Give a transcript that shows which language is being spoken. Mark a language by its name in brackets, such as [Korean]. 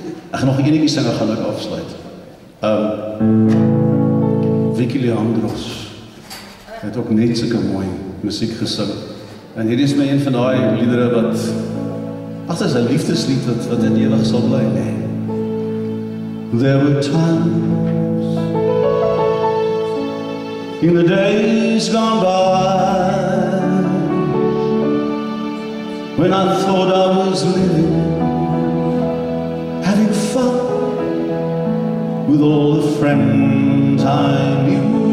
[Afrikaans] Ek gaan nog 'n enetjie sing, gaan ek afsluit. Vicky Leandros het ook net sulke mooi musiek gesing. En hierdie is my een van daai liedere wat dit is 'n liefdeslied wat in ewig sal bly, nee. [English] There were times in the days gone by when I thought I was living, having fun with all the friends I knew.